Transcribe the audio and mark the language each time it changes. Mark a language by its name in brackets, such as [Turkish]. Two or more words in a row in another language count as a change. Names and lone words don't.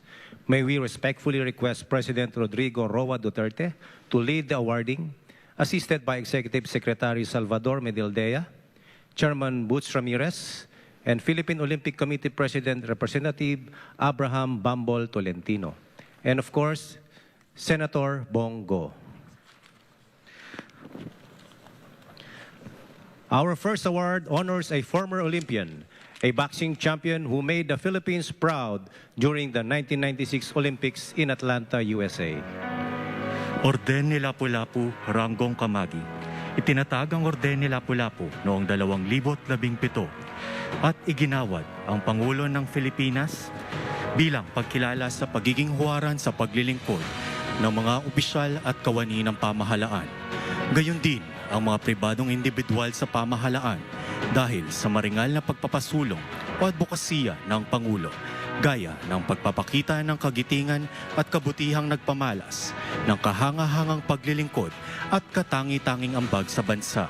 [English] May we respectfully request President Rodrigo Roa Duterte to lead the awarding, assisted by Executive Secretary Salvador Mijaldea, Chairman Butch Ramirez, and Philippine Olympic Committee President Representative Abraham Bambol Tolentino, and of course, Senator Bongo. Our first award honors a former Olympian, a boxing champion who made the Philippines proud during the 1996 Olympics in Atlanta, USA. [Filipino] Orden ni Lapu-Lapu, Ranggong Kamagi. Itinatag ang Orden ni Lapu-Lapu noong 2017 at iginawad ang Pangulo ng Pilipinas bilang pagkilala sa pagiging huwaran sa paglilingkod ng mga opisyal at kawani ng pamahalaan. Gayon din ang mga pribadong individual sa pamahalaan dahil sa maringal na pagpapasulong o advokasya ng Pangulo, gaya ng pagpapakita ng kagitingan at kabutihang nagpamalas ng kahangahangang paglilingkod at katangi-tanging ambag sa bansa.